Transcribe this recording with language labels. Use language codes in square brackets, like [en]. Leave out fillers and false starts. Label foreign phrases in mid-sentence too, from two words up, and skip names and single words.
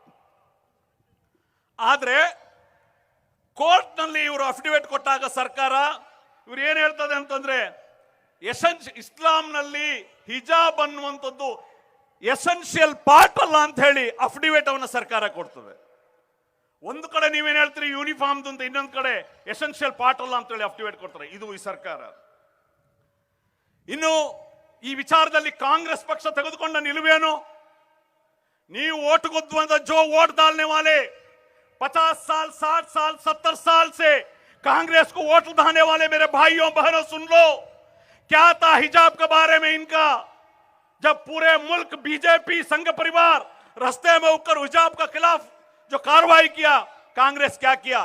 [kn] ಆದ್ರೆ ಕೋರ್ಟ್ ನಲ್ಲಿ ಇವರು ಅಫಿಡವಿಟ್ ಕೊಟ್ಟಾಗ ಸರ್ಕಾರ ಇವ್ರು ಏನ್ ಹೇಳ್ತದೆ ಅಂತಂದ್ರೆ, ಇಸ್ಲಾಂನಲ್ಲಿ ಹಿಜಾಬ್ ಅನ್ನುವಂಥದ್ದು [en] essential part [kn] ಅಲ್ಲ ಅಂತ ಹೇಳಿ ಅಫಿಡವಿಟ್ ಅವನ್ನ ಸರ್ಕಾರ ಕೊಡ್ತದೆ. ಒಂದು ಕಡೆ ನೀವೇನ್ ಹೇಳ್ತೀರಿ ಯೂನಿಫಾರ್ಮ್ ಅಂತ, ಇನ್ನೊಂದು ಕಡೆ [en] essential part [kn] ಅಲ್ಲ ಅಂತ ಹೇಳಿ ಅಫಿಡವಿಟ್ ಕೊಡ್ತಾರೆ. ಇದು ಈ ಸರ್ಕಾರ. ಇನ್ನು ಈ ವಿಚಾರದಲ್ಲಿ ಕಾಂಗ್ರೆಸ್ ಪಕ್ಷ ತೆಗೆದುಕೊಂಡ ನಿಲುವೇನು? ನೀವು ವೋಟ್ ಗುದ್ದುವಂತ [hi] जो वोट डालने वाले 50 साल 60 साल 70 साल से कांग्रेस को वोट उठाने वाले मेरे भाइयों बहनों सुन लो, क्या था हिजाब के बारे में इनका? जब पूरे मुल्क बीजेपी संघ परिवार रास्ते में उठकर हिजाब का खिलाफ जो कार्रवाई किया, कांग्रेस क्या किया?